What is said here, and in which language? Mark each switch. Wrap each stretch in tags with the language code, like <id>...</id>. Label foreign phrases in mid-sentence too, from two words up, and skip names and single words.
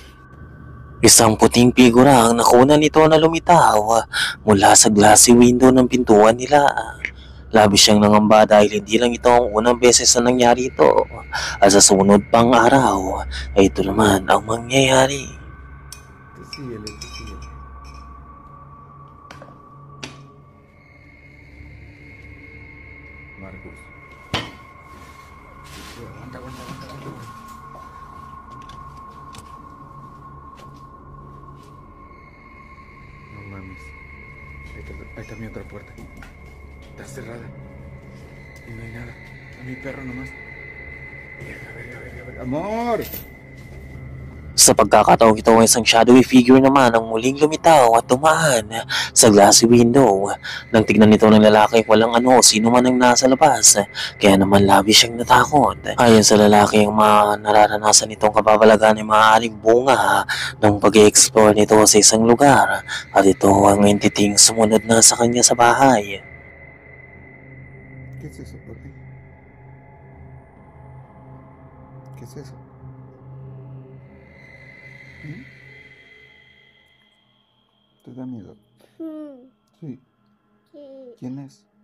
<tl>Isang puting figura ang nakuna nito na lumitaw mula sa</tl> <en>glassy window</en> <tl>ng pintuan nila. Labis siyang nangamba dahil hindi lang ito ang unang beses na nangyari ito. At sa sunod pang araw ay ito naman ang mangyayari.</tl> <es>Síguele. Marcos. Aguanta. No mames. Ahí está mi otra puerta. Está cerrada. Y no hay nada. A mi perro nomás. A ver. ¡Amor!</es> <tl>Sa pagkakataong ito ay isang</tl> <en>shadowy figure</en> <tl>naman ang muling lumitaw at tumaan sa</tl> <en>glassy window.</en> <tl>Nang tignan nito ng lalaki walang sino man ang nasa labas, kaya naman labis siyang natakot. Ayon sa lalaki, ang mga nararanasan nitong kababalagan ay maaaring bunga ng pag-i-explore nito sa isang lugar at ito ang entitying sumunod na sa kanya sa bahay.</tl> <es>¿Qué es eso, papi? ¿Qué es eso? ¿Te da miedo? Sí. ¿Quién es?</es>